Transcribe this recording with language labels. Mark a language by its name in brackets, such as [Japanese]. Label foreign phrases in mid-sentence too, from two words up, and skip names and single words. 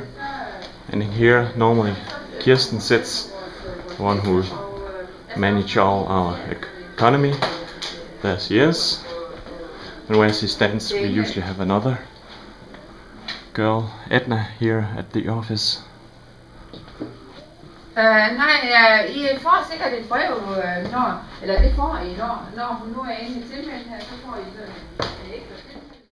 [English] And here normally Kirsten sits, the one who manages all our economy. There she is. And where she stands, we usually have another girl, Edna, here at the office. [Danish] I får sikkert et brev, det får I, når hun nu er inde i tilmelden her, så får I sådan en ekstra.